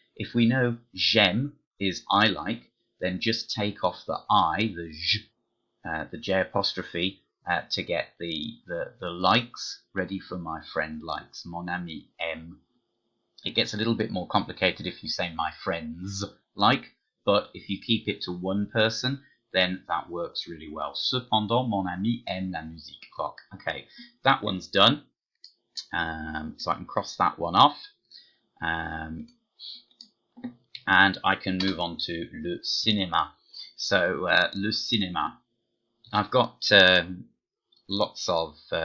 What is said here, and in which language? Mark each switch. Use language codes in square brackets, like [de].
[en] If we know j'aime is I like, then just take off the I, the j, the J apostrophe, to get the likes ready for my friend likes. [fr] Mon ami aime. [en] It gets a little bit more complicated if you say my friends like, but if you keep it to one person, then that works really well. [fr] Cependant, mon ami aime la musique rock. [en] Okay, that one's done. So I can cross that one off. And I can move on to le cinéma. So le cinéma, I've got lots of.